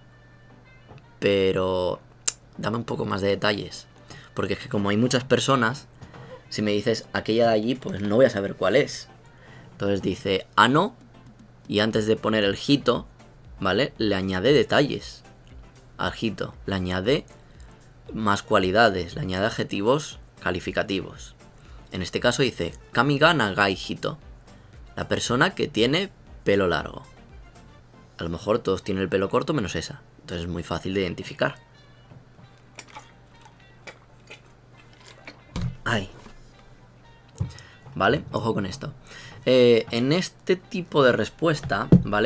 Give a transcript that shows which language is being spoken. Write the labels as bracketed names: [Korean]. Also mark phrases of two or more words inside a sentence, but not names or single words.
[Spanish] Pero dame un poco más de detalles, porque es que como hay muchas personas, si me dices aquella de allí, pues no voy a saber cuál es. Entonces dice ano, y antes de poner el hito, ¿vale? Le añade detalles al hito, le añade más cualidades, le añade adjetivos calificativos. En este caso dice [Japanese] 髪が長い人, [Spanish] la persona que tiene pelo largo. A lo mejor todos tienen el pelo corto menos esa, entonces es muy fácil de identificar. Ay. ¿Vale? Ojo con esto. En este tipo de respuesta, ¿vale?